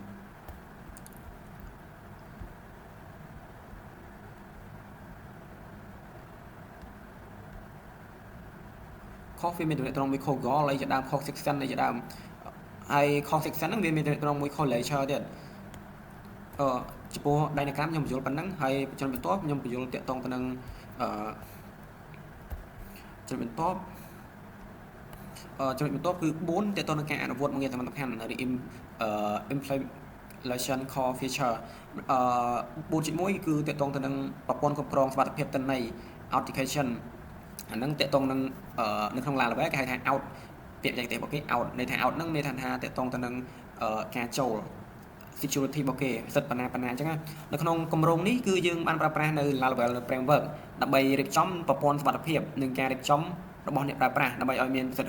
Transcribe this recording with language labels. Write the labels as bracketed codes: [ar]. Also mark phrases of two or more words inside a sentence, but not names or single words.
[km] ខុសវាមានតំណែងតំណងមួយខុស goal អីជាដើមខុស section អីជាដើមហើយខុស section ហ្នឹងវាមានតំណែងតំណងមួយខុស lecture ទៀតចំពោះ diagram ខ្ញុំបញ្យល់ប៉ុណ្ណឹងហើយចំណុចបន្ទាប់ខ្ញុំបញ្យល់តាក់ទងទៅនឹងចំណុចបន្ទាប់ គឺ4ទាក់ទងនឹងការអនុវត្តមួយងារសំខាន់ឬ [en] implementation core feature [km] 4.1 គឺទាក់ទងទៅនឹង ប្រព័ន្ធគ្រប់គ្រងសុវត្ថិភាពទិន្នន័យ authentication អាហ្នឹងទាក់ទងនឹងនៅក្នុង Laravel គេហៅថា out ពាក្យបច្ចេកទេសរបស់គេ out ន័យថា out ហ្នឹងមានថាទាក់ទងទៅនឹងការចូល security របស់គេសិទ្ធិ បណ្ណាអញ្ចឹងនៅក្នុងគម្រោងនេះគឺយើងបានប្រើប្រាស់នៅ Laravel framework ដើម្បីរៀបចំប្រព័ន្ធសុវត្ថិភាពនិងការរៀបចំរបស់អ្នកប្រើប្រាស់ដើម្បីឲ្យមានប្រសិទ្ធ